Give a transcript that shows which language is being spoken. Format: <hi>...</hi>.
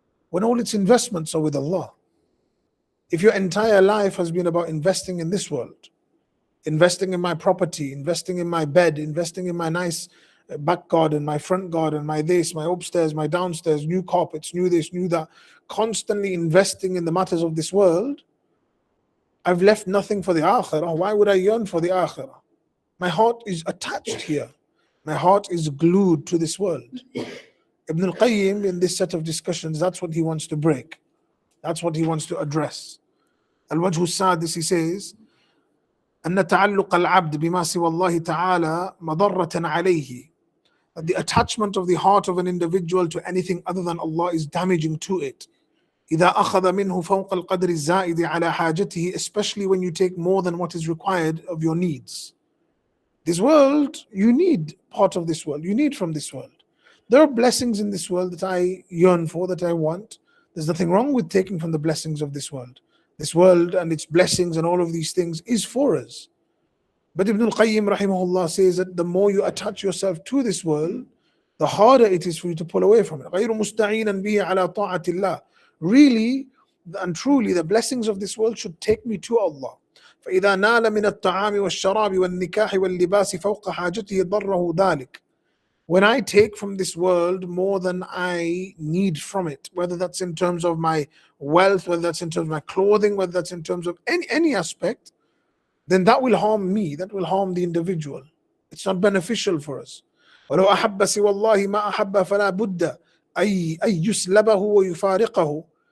<en>When all its investments are with Allah. If your entire life has been about investing in this world, investing in my property, investing in my bed, investing in my nice back garden, my front garden, my this, my upstairs, my downstairs, new carpets, new this, new that, constantly investing in the matters of this world, I've left nothing for the akhirah. Why would I yearn for the akhirah? My heart is attached here. My heart is glued to this world. Ibn al-Qayyim, in this set of discussions, that's what he wants to break. That's what he wants to address.</en> <ar>Al-Wajh al-Sadis,</ar> <en>he says,</en> <ar>أن تعلق العبد بما سوى الله تعالى مضرة عليه.</ar> <en>That the attachment of the heart of an individual to anything other than Allah is damaging to it.</en> <ar>إذا أخذ منه فوق القدر الزائد على حاجته,</ar> <en>especially when you take more than what is required of your needs. This world, you need part of this world. You need from this world. There are blessings in this world that I yearn for, that I want. There's nothing wrong with taking from the blessings of this world. This world and its blessings and all of these things is for us. But Ibn al-Qayyim rahimahullah says that the more you attach yourself to this world, the harder it is for you to pull away from it.</en> <ar>غَيْرُ مُسْتَعِينًا بِهِ عَلَى طَاعَةِ اللَّهِ.</ar> <en>Really and truly, the blessings of this world should take me to Allah.</en> <ar>فإذا نال من الطعام والشراب والنكاح واللباس فوق حاجته ضره ذلك.</ar> <en>When I take from this world more than I need from it, whether that's in terms of my wealth, whether that's in terms of my clothing, whether that's in terms of any aspect, then that will harm me, that will harm the individual. It's not beneficial for us.</en> <ar>وَلَوْ أَحَبَّ سِوَى اللَّهِ مَا أَحَبَّ فَلَا بُدَّ أَيْ يُسْلَبَهُ وَيُفَارِقَهُ.</ar>